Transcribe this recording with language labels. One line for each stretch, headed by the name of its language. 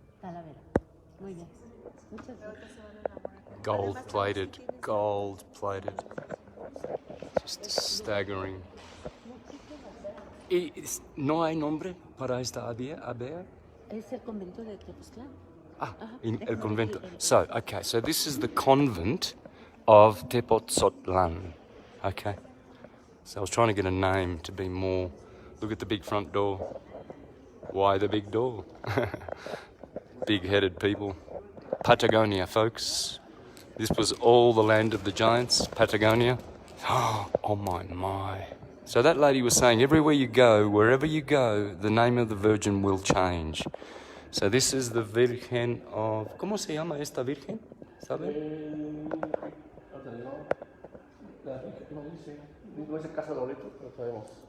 Spanish: Talavera. Muy bien. Muchas gracias.
English: Gold-plated, gold-plated. Just staggering.
Spanish: ¿Y no hay nombre para esta abadía? Es el convento de Tepotzotlan. In el convento.
English: So, okay, so this is the convent of Tepotzotlan. Okay. So I was trying to get a name to be more. Look at the big front door. Why the big door? Big-headed people. Patagonia, folks. This was all the land of the giants, Patagonia. Oh my. So that lady was saying, everywhere you go, wherever you go, the name of the Virgin will change. So this is the Virgen of...
Spanish: ¿Cómo se llama esta Virgen? ¿Sabe? No es el caso de Loreto, pero sabemos.